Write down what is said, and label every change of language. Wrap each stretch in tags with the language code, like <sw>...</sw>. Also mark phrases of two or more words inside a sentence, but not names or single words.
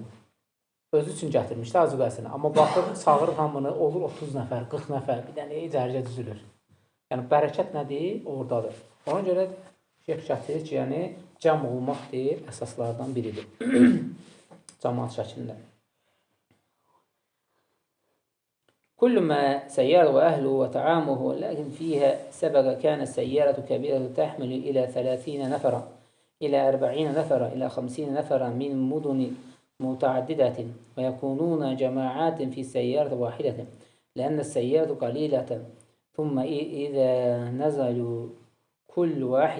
<az>Özü üçün gətirmişdi azuqəsini. Amma baxır, çağırır hamını, olur 30 nəfər, 40 nəfər, bir dənə cərgə düzülür. Yəni, bərəkət nədir? Oradadır. Ona görə şeyx gətirir ki, yəni, cəm olmaq deyir, əsaslardan biridir. Cəmaat şəklində.</az> <ar>كل ما سيارة وأهله وطعامه ولكن فيها سبق كانت سيارة كبيرة تحمل إلى 30 نفرا إلى 40 نفرا إلى 50 نفرا من مدن متعددة ويكونون جماعات في سيارة واحدة لأن السيارة قليلة ثم إذا نزلوا كل واحد</ar>